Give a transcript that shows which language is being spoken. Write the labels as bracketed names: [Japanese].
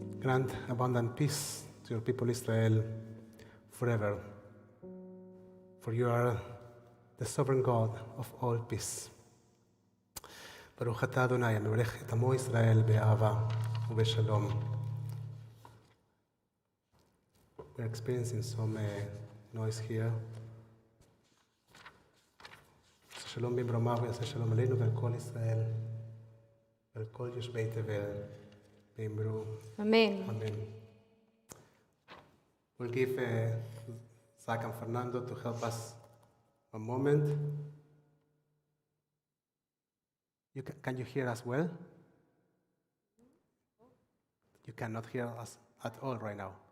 [English] grant abundant peace to your people Israel forever. For you are the sovereign God of all peace. [Hebrew] ברוך אתה אדוני המברך את עמו ישראל באהבה ובשלום. [English] We're experiencing some noise here. [Hebrew] שלום במרומיו ויעשה שלום עלינו ועל כל ישראל ועל כל יושבי תבל באמרו [English] Amen. Amen. We'll give Zach and Fernando to help us a moment. Can you hear us well? You cannot hear us at all right now.